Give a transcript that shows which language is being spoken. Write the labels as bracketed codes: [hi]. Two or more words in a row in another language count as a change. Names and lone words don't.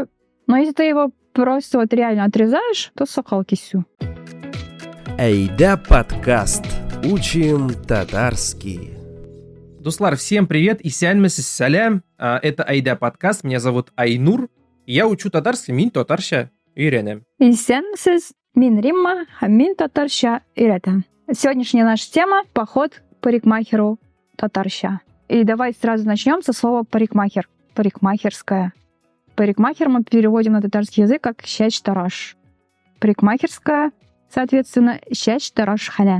[ru] Но если ты его просто вот реально отрезаешь, то сокол кисю. Айда подкаст. Учим татарский. Дуслар, всем привет и [tt] сәлемсіз сәлем. [ru] Это Айда подкаст, меня зовут Айнур. И я учу татарский, [tt] мин татарша үйренем. Исәнмесез, мин Римма, мин татарша үйрәтәм. [ru] Сегодняшняя наша тема — поход к парикмахеру татарша. И давай сразу начнем со слова парикмахер. Парикмахерская. Парикмахер мы переводим на татарский язык как щәч-тараш. Парикмахерская, соответственно, щәч-тараш-хана.